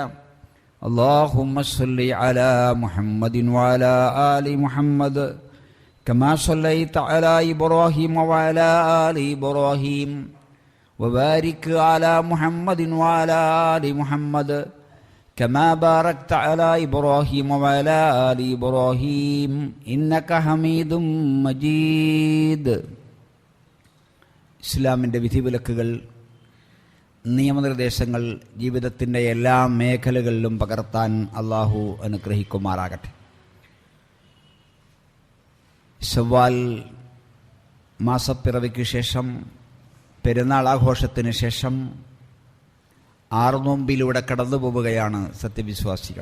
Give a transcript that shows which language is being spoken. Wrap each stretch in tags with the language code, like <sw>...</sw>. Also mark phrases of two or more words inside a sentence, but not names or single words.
<ar>اللهم صل على محمد وعلى آل محمد كما صليت على إبراهيم وعلى آل إبراهيم وبارك على محمد وعلى آل محمد كما باركت على إبراهيم وعلى آل إبراهيم إنك حميد مجيد.</ar> <ml>ഇസ്ലാമിൻ്റെ വിധിവിലക്കുകൾ, നിയമനിർദ്ദേശങ്ങൾ ജീവിതത്തിൻ്റെ എല്ലാ മേഖലകളിലും പകർത്താൻ അള്ളാഹു അനുഗ്രഹിക്കുമാറാകട്ടെ. ശവ്വാൽ മാസപ്പിറവിക്ക് ശേഷം, പെരുന്നാൾ ആഘോഷത്തിന് ശേഷം 6 നോമ്പിലൂടെ കടന്നു പോവുകയാണ് സത്യവിശ്വാസികൾ.</ml>